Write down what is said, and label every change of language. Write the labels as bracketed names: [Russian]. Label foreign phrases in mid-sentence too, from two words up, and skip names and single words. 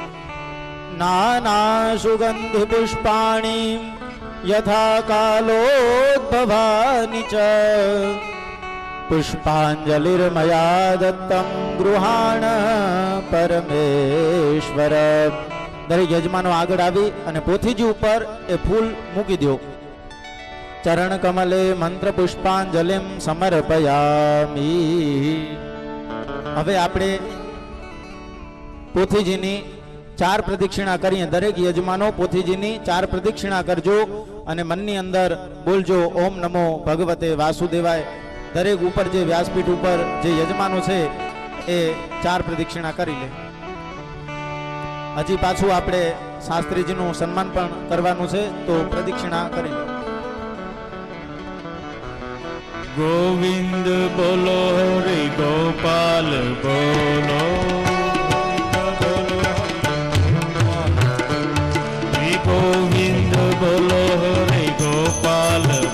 [Sanskrit] नानासुगन्धि पुष्पाणि यथा कालोद्भवानि च पुष्पाञ्जलिर्मया दत्तं गृहाण परमेश्वर। [Gujarati] દરેક યજમાનો આગળ આવી અને પોથીજી ઉપર એ ફૂલ મૂકી દો। [Sanskrit] चरण कमले मंत्र पुष्पांजलिं समर्पयामि। [Gujarati] હવે આપણે પોથીજીની 4 પ્રદક્ષિણા કરીએ। દરેક યજમાનો પોથીજીની 4 પ્રદક્ષિણા કરજો અને મનની અંદર બોલજો [Sanskrit] ओम नमो भगवते वासुदेवाय। [Gujarati] દરેક ઉપર જે વ્યાસપીઠ ઉપર જે યજમાનો છે એ 4 પ્રદક્ષિણા કરી લે। હજી પાછું આપણે શાસ્ત્રીજીનું સન્માન પણ કરવાનું છે તો પ્રદક્ષિણા કરી લે। [Hindi] गोविंद बोलो रे गोपाल बोलो गोविंद बोलो रे गोपाल